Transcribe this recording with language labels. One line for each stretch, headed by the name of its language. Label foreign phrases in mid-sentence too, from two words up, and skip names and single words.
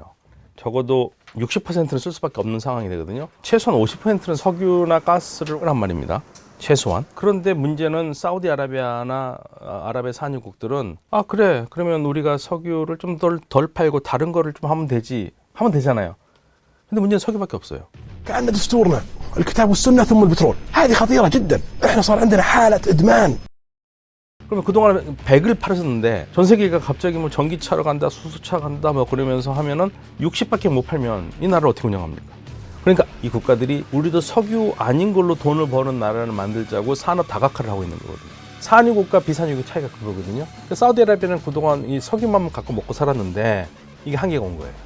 Korean: 적어도 60%는 쓸 수밖에 없는 상황이 되거든요. 최소한 50%는 석유나 가스를 한 말입니다. 최소한. 그런데 문제는 사우디아라비아나 아랍의 산유국들은 아 그래 그러면 우리가 석유를 좀 덜 팔고 다른 거를 좀 하면 되잖아요. 근데 문제는 석유밖에 없어요.
Arabic: كأن دستورنا الكتاب والسنة ثم البترول هذه خطيرة جدا احنا صار عندنا حالة إدمان
Korean: 그러면 그동안 100을 팔았었는데 전 세계가 갑자기 뭐 전기차로 간다 수소차 간다 뭐 그러면서 하면은 60밖에 못 팔면 이 나라를 어떻게 운영합니까? 그러니까 이 국가들이 우리도 석유 아닌 걸로 돈을 버는 나라를 만들자고 산업 다각화를 하고 있는 거거든요. 산유국과 비산유국 차이가 그거거든요. 그러니까 사우디아라비아는 그동안 이 석유만 갖고 먹고 살았는데 이게 한계가 온 거예요.